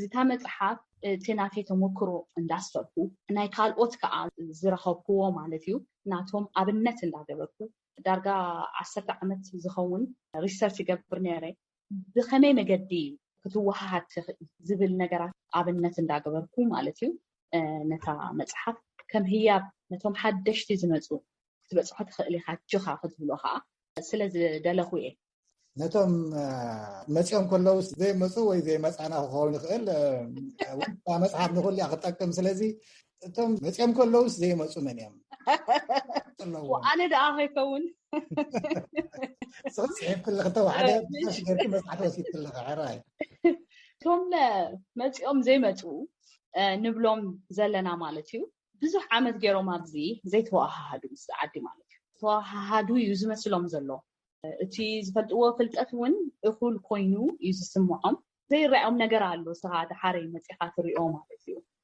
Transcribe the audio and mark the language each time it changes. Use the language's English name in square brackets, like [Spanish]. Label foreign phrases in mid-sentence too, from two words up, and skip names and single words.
[Tigrinya] እታ መፅሓፍ እቲ ናተይ ተመክሮ እንዳስፈርኩ ናይ ካልኦት ከዓ ዝረኸብክዎ ማለት እዩ ናቶም ኣብነት እንዳገበርኩ ዳርጋ 10 ዓመት ዝኸውን ሪሰርች ይገብር ነይረ ብኸመይ መገዲ ክትወሃሃድ ዝብል ነገራት ኣብነት እንዳገበርኩ ማለት እዩ ነታ መፅሓፍ ከም ህያብ ነቶም ሓደሽቲ ዝመፁ ክትበፅሖ ትኽእል ኢኻ ጅኻ ክትብሎ ከዓ ስለዝደለኹ እየ ነቶም መፅኦም ከለዉ ዘይመፁ ወይ ዘይመፃና ክኸውን ይኽእል መፅሓፍ ንኩሉ እያ ክጠቅም ስለዚ እቶም መፅኦም ከለውስ ዘይመፁ መን እዮም ኣነ ደኣ ከይከውን صحيح كل خطوة حدا غير كما صحته وسيت كل غيراي ቶም መፅኦም ዘይመፁ ንብሎም ዘለና ማለት እዩ ብዙሕ ዓመት ገይሮም ኣብዚ ዘይተዋሃሃዱ ምስ ዓዲ ማለት እዩ ተዋሃሃዱ እዩ ዝመስሎም ዘሎ እቲ ዝፈልጥዎ ፍልጠት እውን እኹል ኮይኑ እዩ ዝስምዖም ዘይረኣዮም ነገር ኣሎ ስኻ ድሓረይ መፂኻ ትሪኦ ማለት እዩ